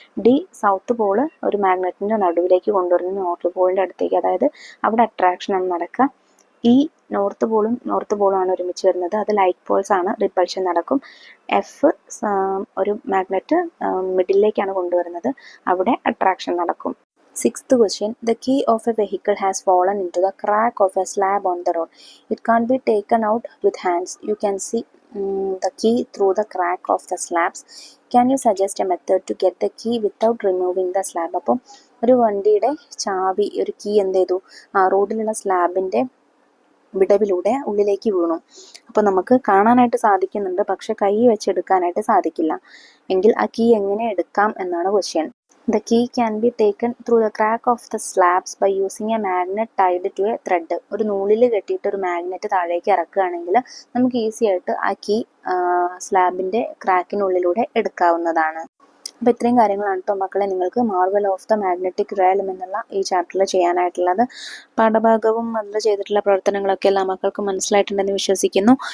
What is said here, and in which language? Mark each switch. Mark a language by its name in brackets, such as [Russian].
[Malayalam] D, south Paul ഒരു മാഗ്നറ്റിന്റെ നടുവിലേക്ക് കൊണ്ടുവരുന്നു north പോളിന്റെ അടുത്തേക്ക്, അതായത് അവിടെ അട്രാക്ഷൻ ആണ് നടക്കുക. ഈ നോർത്ത് പോളും ആണ് ഒരുമിച്ച് വരുന്നത്, അത് ലൈക്ക് പോൾസ് ആണ്, റിപ്പൾഷൻ നടക്കും. എഫ്, ഒരു മാഗ്നറ്റ് മിഡിലേക്കാണ് കൊണ്ടുവരുന്നത്, അവിടെ അട്രാക്ഷൻ നടക്കും. [English] 6th question. The key of a vehicle has fallen into the crack of a slab on the road. It can't be taken out with hands. You can see the key through the crack of the slabs. Can you suggest a method to get the key without removing the slab? [Malayalam] അപ്പം ഒരു വണ്ടിയുടെ ചാവി, ഒരു key എന്ത് ചെയ്തു, റോഡിലുള്ള സ്ലാബിൻ്റെ വിടവിലൂടെ ഉള്ളിലേക്ക് വീണു. അപ്പോൾ നമുക്ക് കാണാനായിട്ട് സാധിക്കുന്നുണ്ട്, പക്ഷെ കൈ വെച്ചെടുക്കാനായിട്ട് സാധിക്കില്ല. എങ്കിൽ ആ കീ എങ്ങനെ എടുക്കാം എന്നാണ് question. [English] The key can be taken through the crack of the slabs by using a magnet tied to a thread. [Malayalam] ഒരു നൂലിൽ കെട്ടിയിട്ട് ഒരു മാഗ്നറ്റ് താഴേക്ക് ഇറക്കുകയാണെങ്കിൽ നമുക്ക് ഈസി ആയിട്ട് ആ കീ സ്ലാബിൻ്റെ ക്രാക്കിനുള്ളിലൂടെ എടുക്കാവുന്നതാണ്. അപ്പോൾ ഇത്രയും കാര്യങ്ങളാണ് കേട്ടോ മക്കളെ നിങ്ങൾക്ക് മാർവൽ ഓഫ് ദ മാഗ്നറ്റിക് റയലം എന്നുള്ള ഈ ചാപ്റ്ററിൽ ചെയ്യാനായിട്ടുള്ളത്. പാഠഭാഗവും അതിൽ ചെയ്തിട്ടുള്ള പ്രവർത്തനങ്ങളൊക്കെ എല്ലാ മക്കൾക്കും മനസ്സിലായിട്ടുണ്ടെന്ന് വിശ്വസിക്കുന്നു.